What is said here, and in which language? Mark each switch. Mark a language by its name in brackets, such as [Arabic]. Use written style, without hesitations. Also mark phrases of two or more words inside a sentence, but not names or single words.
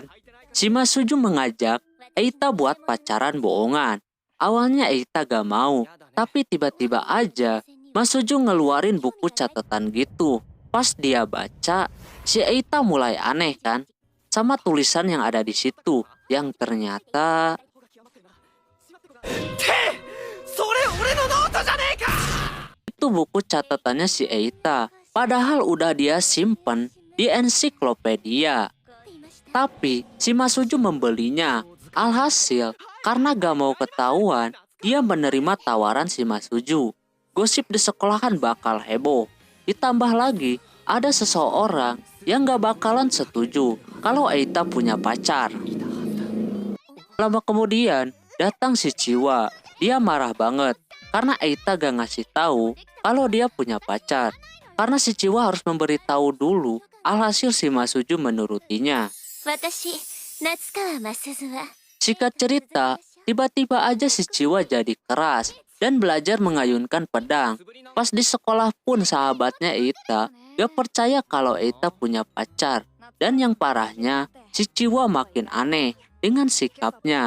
[Indonesian] Si Mas Suju mengajak Eita buat pacaran bohongan. Awalnya Eita gak mau, tapi tiba-tiba aja Mas Suju ngeluarin buku catatan gitu. Pas dia baca, si Eita mulai aneh kan? Sama tulisan yang ada di situ, yang ternyata [Japanese] それ俺のノートじゃねえか。 [Indonesian] itu buku catatannya si Eita. Padahal udah dia simpen di ensiklopedia. Tapi si Masuju membelinya. Alhasil, karena gak mau ketahuan, dia menerima tawaran si Masuju. Gosip di sekolahan bakal heboh. Ditambah lagi, ada seseorang yang gak bakalan setuju kalau Eita punya pacar. Lama kemudian, datang si Chiwa. Dia marah banget karena Eita gak ngasih tahu kalau dia punya pacar. Karena si Chiwa harus memberitahu dulu. Alhasil si Masuju menurutinya. [Japanese] 私夏川マスズは [Indonesian] Singkat cerita, tiba-tiba aja si Chiwa jadi keras dan belajar mengayunkan pedang. Pas di sekolah pun sahabatnya Eita gak percaya kalau Eita punya pacar. Dan yang parahnya, si Chiwa makin aneh dengan sikapnya.